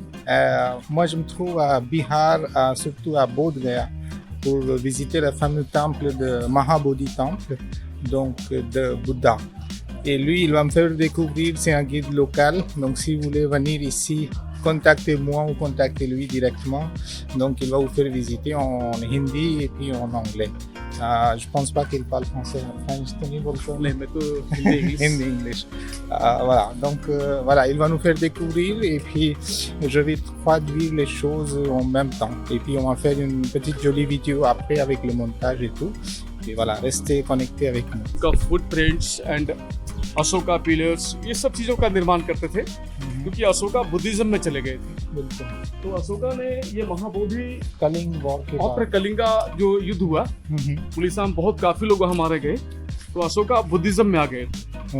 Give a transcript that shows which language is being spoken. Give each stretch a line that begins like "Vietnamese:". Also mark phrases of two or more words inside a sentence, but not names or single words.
French: Moi je me trouve à Bihar, surtout à Bodh Gaya, pour visiter le fameux temple de Mahabodhi Temple, donc de Bouddha. Et lui, il va me faire découvrir, c'est un guide local, donc si vous voulez venir ici, contactez-moi ou contactez-lui directement. Donc il va vous faire visiter en hindi et puis en anglais. Je pense pas qu'il parle français.
Hindi: नहीं मैं तो हिंदी
English: Hindi, English.
French: Voilà, donc voilà, il va nous faire découvrir et puis je vais traduire les choses en même temps. Et puis on va faire une petite jolie vidéo après avec le montage et tout. Et voilà, restez connectés avec nous.
Hindi: का
English: footprints and Ashoka pillars
Hindi: ये सब चीजों का निर्माण करते थे क्योंकि अशोका बुद्धिज्म में चले गए थे। बिल्कुल। तो अशोका ने ये महाबोधि कलिंग वॉर के और बाद कलिंगा जो युद्ध हुआ, पुलिस में बहुत काफी लोग वहां मारे गए, तो अशोका बुद्धिज्म में आ गए थे।